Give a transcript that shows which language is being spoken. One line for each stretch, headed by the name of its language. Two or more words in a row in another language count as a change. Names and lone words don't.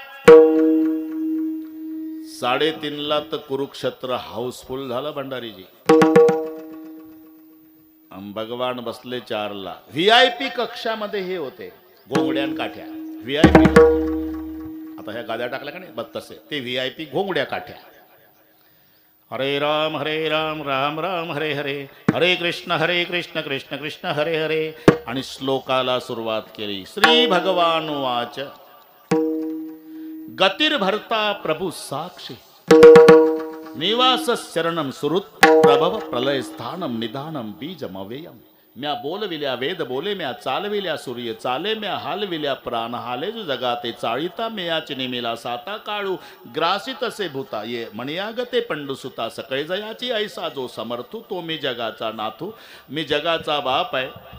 Marathi: 3:30ला तर कुरुक्षेत्र हाऊसफुल झालं भंडारीजी. भगवान बसले 4ला. VIP कक्षामध्ये हे होते घोंगड्यान काठ्या. VIP आता ह्या गाद्या टाकल्या का नाही, बस तसे ते VIP घोंगड्या काठ्या. हरे राम राम राम हरे हरे, हरे कृष्ण कृष्ण कृष्ण हरे हरे. आणि श्लोकाला सुरुवात केली.
Sanskrit: श्री भगवान वाच, गतिर्भर्ता प्रभु साक्षी, निवास शरणम सुहृत प्रभव प्रलय स्थानम निधानम बीजम अव्ययम.
Marathi: म्या बोलविल्या वेद बोले, म्या चालविल्या सूर्य चाले, म्या हालविल्या प्राण हाले, जो जगाते चाळीता मेयाची नेमिला साता काळू ग्रासित असे भूता ये मणियागते पंडुसुता सकळे जयाची ऐसा जो समर्थू तो मी जगाचा नाथू, मी जगाचा बाप आहे.